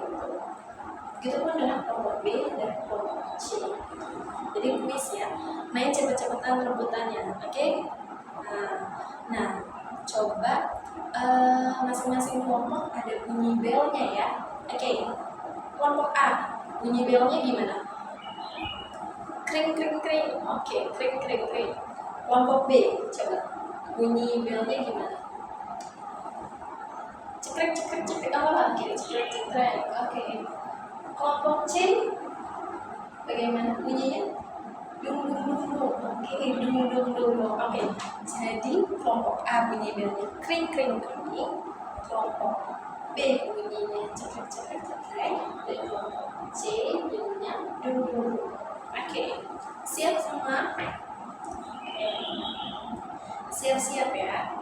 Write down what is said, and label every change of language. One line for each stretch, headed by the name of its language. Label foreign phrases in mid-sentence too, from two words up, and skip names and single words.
Indonesian: Gitu pun dengan kelompok B dan kelompok C. Jadi kuis ya, main cepet-cepetan rebutannya, oke? Nah, coba masing-masing kelompok ada bunyi belnya ya. Oke. Kelompok A, bunyi belnya gimana? Kring kring kring. Oke, kring kring kring. Kelompok B, coba bunyi belnya gimana? Cekrek cekrek cekrek apa lagi? Cekrek cekrek. Oke. Kelompok C, bagaimana bunyinya? Dung dung dung dung. Oke, dung dung dung dung. Oke. Jadi kelompok A bunyi belnya kring kring kring. Kelompok B bunyinya cekrek cekrek cekrek. Dan kelompok C bunyinya dung dung dung. Oke. Siap semua? Siap-siap ya.